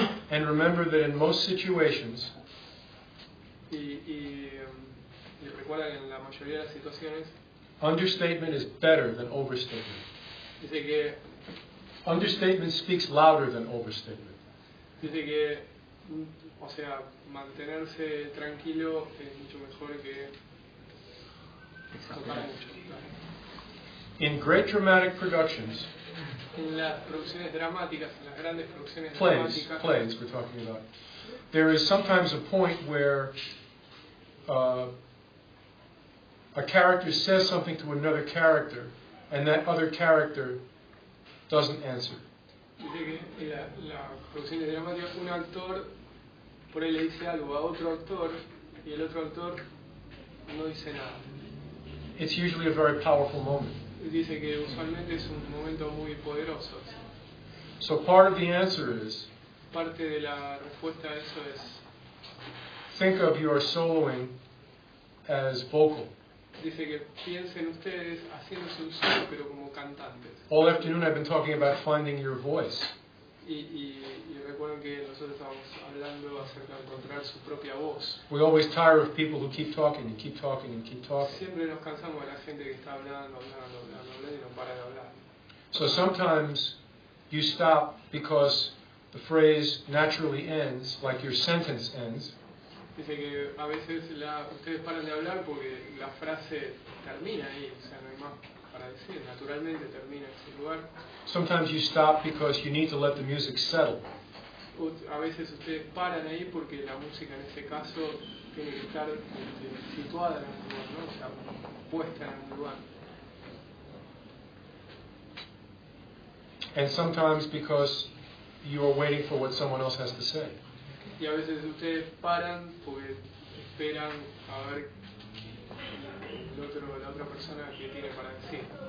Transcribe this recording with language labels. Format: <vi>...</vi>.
<en>And remember that in most situations,</en> <es>y recuerda que en la mayoría de las situaciones,</es> <en>understatement is better than overstatement.</en> <es>Dice que</es> <en>understatement speaks louder than overstatement.</en> <es>Dice que, o sea, mantenerse tranquilo es mucho mejor que tocar mucho.</es> <en>In great dramatic productions,</en> <es>en las producciones dramáticas, en las grandes producciones dramáticas,</es> <en>plays we're talking about, there is sometimes a point where a character says something to another character, and that other character doesn't answer.</en> <es>Dice que en las producciones dramáticas un actor por ahí le dice algo a otro actor y el otro actor no dice nada.</es> <en>It's usually a very powerful moment.</en> <es>Dice que usualmente es un momento muy poderoso.</es> <en>So part of the answer is,</en> <es>parte de la respuesta a eso es,</es> <en>think of your soloing as vocal.</en> <es>Dice que piensen ustedes haciéndose un solo pero como cantantes.</es> <en>All afternoon I've been talking about finding your voice.</en> <es>Y recuerden que nosotros estamos hablando acerca de encontrar su propia voz.</es> <en>We always tire of people who keep talking and keep talking and keep talking.</en> <es>Siempre nos cansamos de la gente que está hablando y no para de hablar.</es> <en>So sometimes you stop because the phrase naturally ends, like your sentence ends.</en> <es>Dice que a veces ustedes paran de hablar porque la frase termina ahí, o sea, no hay más para decir, naturalmente termina en ese lugar.</es> <en>Sometimes you stop because you need to let the music settle.</en> <es>A veces ustedes paran ahí porque la música en ese caso tiene que estar situada en un lugar, ¿no? O sea, puesta en un lugar.</es> <en>And sometimes because you are waiting for what someone else has to say.</en> <es>Y a veces ustedes paran porque esperan a ver la otra persona que tiene para decir.</es>